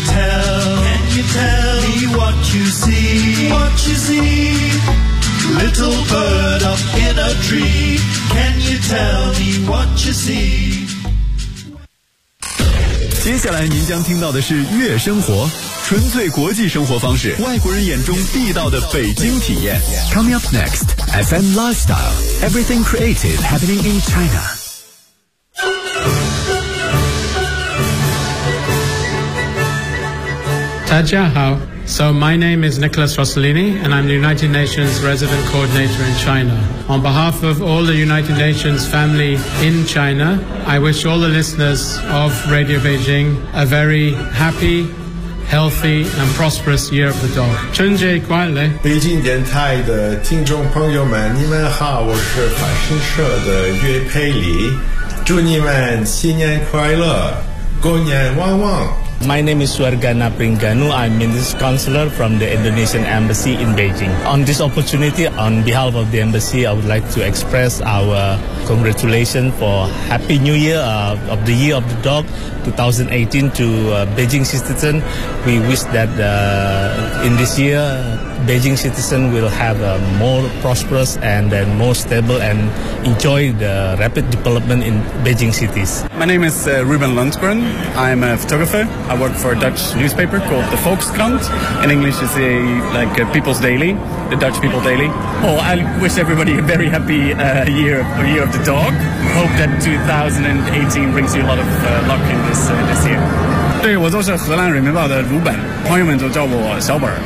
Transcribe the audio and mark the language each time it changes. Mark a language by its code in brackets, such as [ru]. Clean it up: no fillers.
[en] Can you tell me what you see, what you see? Little bird up in a tree, can you tell me what you see? [zh] 接下来您将听到的是悦生活，纯粹国际生活方式，外国人眼中地道的北京体验。 [en] Coming up next, FM Lifestyle, Everything Creative Happening in China. [zh] 大家好。 [en] So my name is Nicholas Rossellini, and I'm the United Nations Resident Coordinator in China. On behalf of all the United Nations family in China, I wish all the listeners of Radio Beijing a very happy, healthy, and prosperous Year of the Dog. [zh] 春节快乐！北京电台的听众朋友们，你们好，我是法新社的岳佩里，祝你们新年快乐，过年旺旺。 [en] My name is Suargana Pringanu. I'm Minister Counselor from the Indonesian Embassy in Beijing. On this opportunity, on behalf of the Embassy, I would like to express our congratulations for Happy New Year of the Year of the Dog 2018 to Beijing citizens. We wish that in this year, Beijing citizens will have a more prosperous and then more stable and enjoy the rapid development in Beijing cities. My name is Ruben Lundgren. I'm a photographer. I work for a Dutch newspaper called the Volkskrant. In English, it's a People's Daily, the Dutch People Daily. Oh, I wish everybody a very happy year of the dog. Hope that 2018 brings you a lot of luck in this year. [zh] 对，我就是荷兰人民报的鲁本，朋友们都叫我小本。